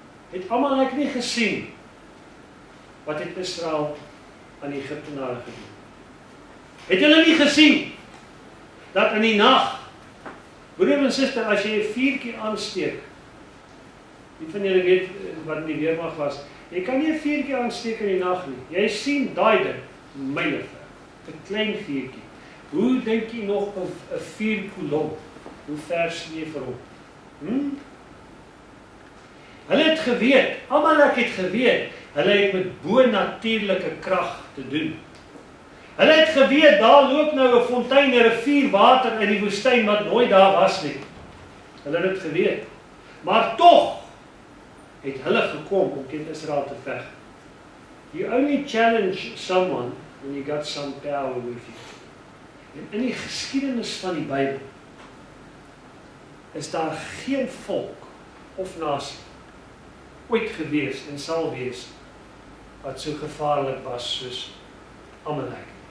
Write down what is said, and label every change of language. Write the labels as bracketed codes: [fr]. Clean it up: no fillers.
[af] Het Amalek nie gesien wat het Israel aan die Egiptenare gedoen? Het hulle nie gesien dat in die nag, broer en suster, as jy 'n vuurtjie aansteek, die van julle weet wat in die weermag was, jy kan nie 'n vuurtjie aansteek in die nag nie. Jy sien daai ding myle ver, 'n klein vuurtjie. Hoe dink jy nog 'n vuurkolom? Hoe ver sien jy vir hom? Hulle het geweet, Amalek het geweet, hulle het met bo-natuurlike krag te doen. Hulle het geweet, daar loop nou 'n fontein, 'n rivier water in die woestyn wat nooit daar was nie. Hulle het dit geweet. Maar tog het hulle gekom om teen Israel te veg. [en] You only challenge someone when you got some power with you. [af] En in die geskiedenis van die Bybel is daar geen volk of nasie ooit gewees en sal wees wat so gevaarlik was soos Amalek.